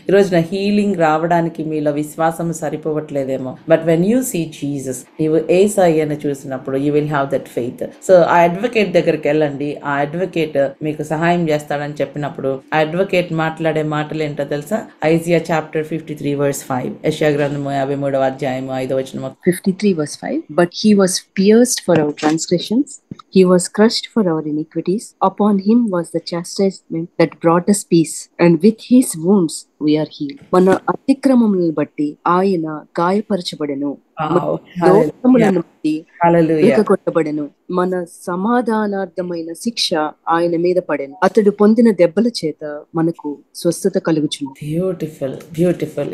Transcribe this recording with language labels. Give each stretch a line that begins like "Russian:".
Telugu: ఈ రోజున హీలింగ్ రావడానికి మీలో విశ్వాసం సరిపోవట్లేదేమో,
English: but when you see Jesus,
Telugu: నీవు యేసయ్యను చూసినప్పుడు
English: You will have that faith.
Telugu: So ఆ అడ్వకేట్ దగ్గరికి వెళ్ళండి. ఆ అడ్వకేట్ మీకు సహాయం చేస్తాడని చెప్పినప్పుడు ఆ అడ్వకేట్ మాట్లాడే మాటలు ఏంటో తెలుసా?
English: Isaiah chapter 53 verse 5,
Telugu: యెషయా గ్రంథము 53వ అధ్యాయము 5వ వచనము.
English: 53 verse 5. But he was pierced for our transgressions, he was crushed for our iniquities. Upon him was the chastisement that brought us peace, and with his wounds we are healed.
Telugu: మన అతిక్రమములను బట్టి ఆయన గాయపరచబడెను, దోషములను బట్టి కొట్టబడెను. మన సమాధానార్థమైన శిక్ష ఆయన మీద పడెను, అతడు పొందిన దెబ్బల చేత మనకు స్వస్థత కలుగుచుంది.
English: Beautiful, beautiful.